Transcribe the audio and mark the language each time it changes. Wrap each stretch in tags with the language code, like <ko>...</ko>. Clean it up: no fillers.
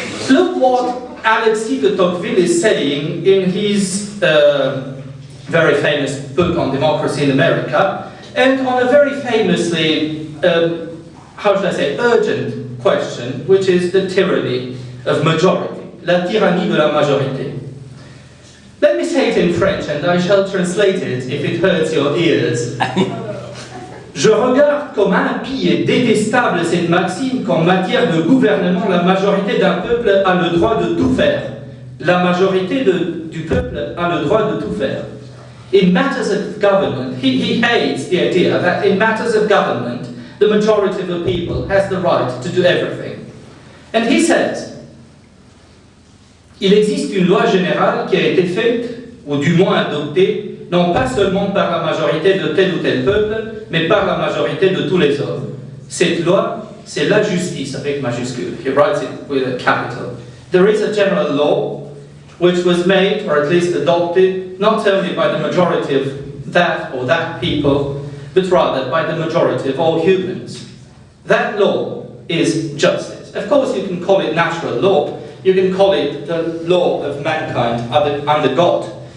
<en>Look what Alexis de Tocqueville is saying in his very famous book on democracy in America, and on a very famously, how should I say, urgent question, which is the tyranny of majority,</en> <fr>la tyrannie de la majorité.</fr> <en>Let me say it in French, and I shall translate it if it hurts your ears.</en> <fr>Je regarde comme impie et détestable cette maxime qu'en matière de gouvernement, la majorité d'un peuple a le droit de tout faire. La majorité du peuple a le droit de tout faire.</fr> <en>In matters of government, he hates the idea that in matters of government, the majority of the people has the right to do everything. And he says,</en> <fr>il existe une loi générale qui a été faite, ou du moins adoptée, non pas seulement par la majorité de tel ou tel peuple, mais par la majorité de tous les hommes. Cette loi, c'est la justice, avec majuscule.</fr> <en>He writes it with a capital. There is a general law which was made, or at least adopted, not only by the majority of that or that people, but rather by the majority of all humans. That law is justice. Of course, you can call it natural law, you can call it the law of mankind under God.</en>